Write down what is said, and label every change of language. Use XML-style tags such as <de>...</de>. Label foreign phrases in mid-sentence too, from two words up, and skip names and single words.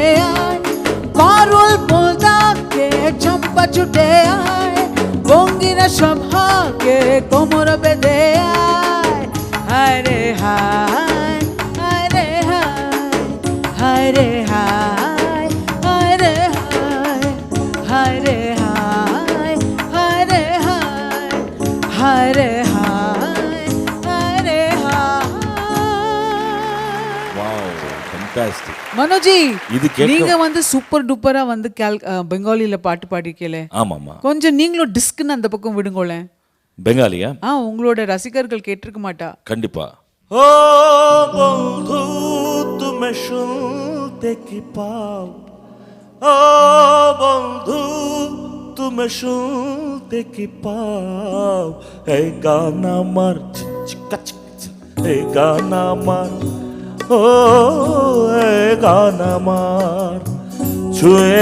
<bn>আয় পারুল বলদাকে চম্পা ছুটে আয় বঙ্গিরা সব হাকে কোমর বেঁধে আয় হায় রে হায় হায় রে হায় হায় রে হায় হায় রে হায় হায় রে হায় হায় রে হায় হায় রে হায় হায় রে হায়.</bn> <ta>மனோஜி நீங்க வந்து</ta> <en>super duper</en> <ta>வந்து பெங்காலில பாட்டு பாடிக்கல. ஆமாமா. கொஞ்சம் நீங்களும் டிஸ்க்னு அந்த பக்கம் விடுங்களேன். பெங்காலியா? உங்களோட ரசிகர்கள் கேட்டிருக்க மாட்டா. கண்டிப்பா.</ta> <bn>ও বন্ধু তুমি শুনতে কি পাও, ও বন্ধু তুমি শুনতে কি পাও, এই গান আমার এই গান আমার, ও এই গান আমার ছুঁয়ে</bn>